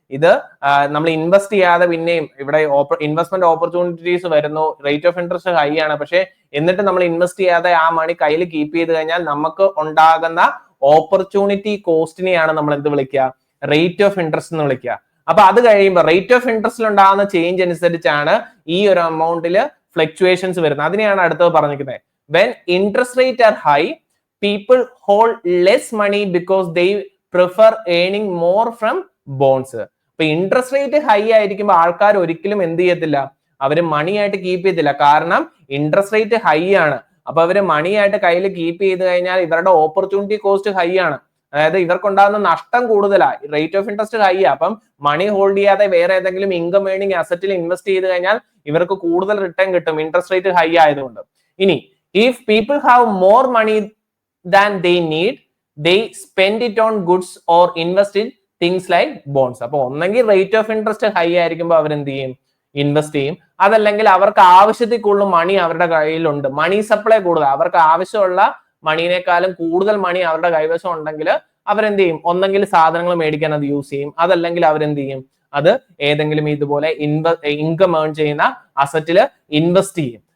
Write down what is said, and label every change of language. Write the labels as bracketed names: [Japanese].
[Malayalam] ഇത് നമ്മൾ ഇൻവെസ്റ്റ് ചെയ്യാതെ പിന്നെയും ഇവിടെ ഇൻവെസ്റ്റ്മെന്റ് ഓപ്പർച്യൂണിറ്റീസ് വരുന്നു, റേറ്റ് ഓഫ് ഇൻട്രസ്റ്റ് ഹൈ ആണ്, പക്ഷെ എന്നിട്ട് നമ്മൾ ഇൻവെസ്റ്റ് ചെയ്യാതെ ആ മണി കയ്യിൽ കീപ്പ് ചെയ്ത് കഴിഞ്ഞാൽ നമുക്ക് ഉണ്ടാകുന്ന ഓപ്പർച്യൂണിറ്റി കോസ്റ്റിനെയാണ് നമ്മൾ എന്ത് വിളിക്കുക? റേറ്റ് ഓഫ് ഇൻട്രസ്റ്റ് എന്ന് വിളിക്കുക. അപ്പൊ അത് കഴിയുമ്പോൾ റേറ്റ് ഓഫ് ഇൻട്രസ്റ്റിൽ ഉണ്ടാകുന്ന ചേഞ്ച് അനുസരിച്ചാണ് ഈ ഒരു എമൗണ്ടിൽ ഫ്ലക്ച്വേഷൻസ് വരുന്നത്. അതിനെയാണ് അടുത്തത് പറഞ്ഞിരിക്കുന്നത്. [English] When interest rate are high, people hold less money because they prefer earning more from bonds. [Malayalam] അപ്പൊ ഇൻട്രസ്റ്റ് റേറ്റ് ഹൈ ആയിരിക്കുമ്പോൾ ആൾക്കാർ ഒരിക്കലും എന്ത് ചെയ്യത്തില്ല? അവര് മണി ആയിട്ട് കീപ്പ് ചെയ്യത്തില്ല. കാരണം ഇൻട്രസ്റ്റ് റേറ്റ് ഹൈ ആണ്. അപ്പൊ അവര് മണി ആയിട്ട് കയ്യിൽ കീപ്പ് ചെയ്ത് കഴിഞ്ഞാൽ ഇവരുടെ ഓപ്പർച്യൂണിറ്റി കോസ്റ്റ് ഹൈ ആണ്. അതായത് ഇവർക്കുണ്ടാകുന്ന നഷ്ടം കൂടുതലാണ്. റേറ്റ് ഓഫ് ഇൻട്രസ്റ്റ് ഹൈ ആ. അപ്പം മണി ഹോൾഡ് ചെയ്യാതെ വേറെ ഏതെങ്കിലും ഇൻകം ഏർണിംഗ് അസറ്റിൽ ഇൻവെസ്റ്റ് ചെയ്ത് കഴിഞ്ഞാൽ ഇവർക്ക് കൂടുതൽ റിട്ടേൺ കിട്ടും, ഇൻട്രസ്റ്റ് റേറ്റ് ഹൈ ആയതുകൊണ്ട്. [English] ഇനി if people have more money than they need, they spend it on goods or invest in things like bonds. [Malayalam] അപ്പൊ ഒന്നെങ്കിൽ റേറ്റ് ഓഫ് ഇൻട്രസ്റ്റ് ഹൈ ആയിരിക്കുമ്പോൾ അവരെന്ത് ചെയ്യും? ഇൻവെസ്റ്റ് ചെയ്യും. അതല്ലെങ്കിൽ അവർക്ക് ആവശ്യത്തിൽ കൂടുതൽ മണി അവരുടെ കയ്യിലുണ്ട്, മണി സപ്ലൈ കൂടുതൽ, അവർക്ക് ആവശ്യമുള്ള മണിനേക്കാളും കൂടുതൽ മണി അവരുടെ കൈവശം ഉണ്ടെങ്കിൽ അവരെന്ത് ചെയ്യും? ഒന്നെങ്കിൽ സാധനങ്ങൾ മേടിക്കാൻ അത് യൂസ് ചെയ്യും, അതല്ലെങ്കിൽ അവരെന്ത് ചെയ്യും? അത് ഏതെങ്കിലും ഇതുപോലെ ഇൻകം ഏൺ ചെയ്യുന്ന അസറ്റിൽ ഇൻവെസ്റ്റ് ചെയ്യും.